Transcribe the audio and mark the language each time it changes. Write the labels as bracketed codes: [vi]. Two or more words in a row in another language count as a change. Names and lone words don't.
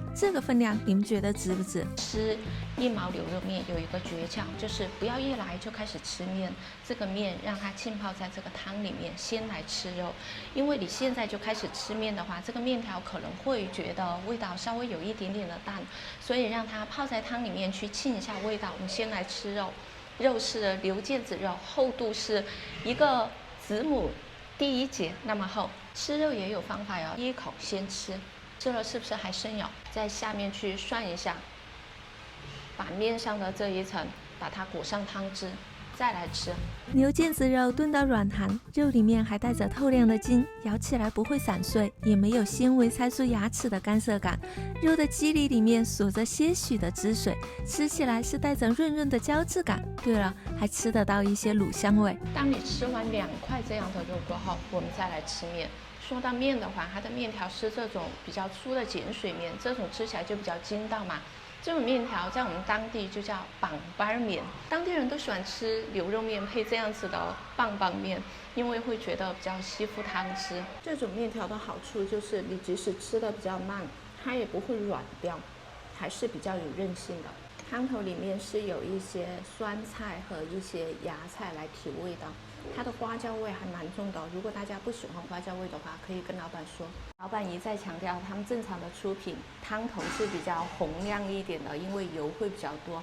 [zh] 這個分量你們覺得值不值？吃一毛牛肉麵有一個訣竅，就是不要一來就開始吃麵，這個麵讓它浸泡在這個湯裡面，先來吃肉。因為你現在就開始吃麵的話，這個麵條可能會覺得味道稍微有一點點的淡，所以讓它泡在湯裡面去沁一下味道。我們先來吃肉，肉是牛腱子肉，厚度是一個子母第1節那麼厚。吃肉也有方法喲，第一口先吃，吃了是不是還生咬？在下面去涮一下，把面上的這一層把它裹上湯汁，再來吃。牛腱子肉燉到軟彈，肉裡面還帶着透亮的筋，咬起來不會散碎，也沒有纖維塞住牙齒的乾澀感。肉的肌理裡面鎖着些許的汁水，吃起來是帶着潤潤的膠質感。對了，還吃得到一些滷香味。當你吃完2塊這樣的肉過後，我們再來吃麵。說到麵的話，它的麵條是這種比較粗的鹼水麵，這種吃起來就比較筋道嘛。這種麵條在我們當地就叫棒棒麵，當地人都喜歡吃牛肉麵配這樣子的棒棒麵，因為會覺得比較吸附湯汁。這種麵條的好處就是你即使吃的比較慢，它也不會軟掉，還是比較有韌性的。湯頭裡面是有一些酸菜和一些芽菜來提味道，它的花椒味還蠻重的。如果大家不喜歡花椒味的話，可以跟老闆說。老闆一再強調，他們正常的出品湯頭是比較紅亮一點的，因為油會比較多。